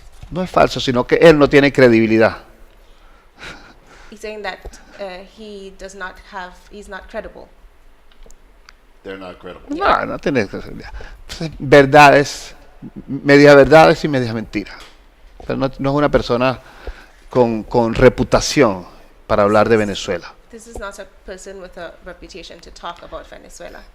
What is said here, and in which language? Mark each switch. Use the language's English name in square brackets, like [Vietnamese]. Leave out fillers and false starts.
[Spanish] No es falso, sino que él no tiene credibilidad. [English] He's saying that he's not credible. They're not credible. [Spanish] No tiene credibilidad. Verdades, medias verdades y medias mentiras. Pero no es una persona con reputación para hablar de Venezuela. [English] This is not a person with a reputation to talk about Venezuela.